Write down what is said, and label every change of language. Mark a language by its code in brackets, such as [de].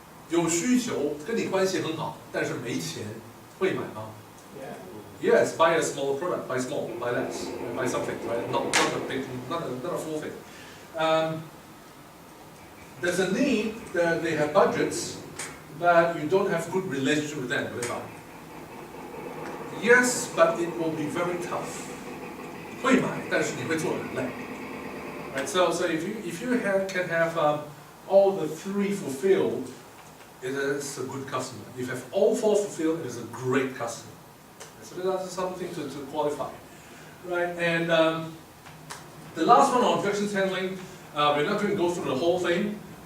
[zh] 有需求跟你关系很好，但是没钱，会买吗？ [en] Yes, buy a smaller product, buy small, buy less, buy something, right? Not a big, not a full thing. There's a need that they have budgets, but you don't have good relationship with them, will they buy? Yes, but it will be very tough. [zh] 会买，但是你会做得很累。 [en] Right? So if you can have all the 3 fulfilled, it is a good customer. If you have all 4 fulfilled, it is a great customer. So that's something to qualify, right? And the last one on objections handling, we're not going to go through the whole thing.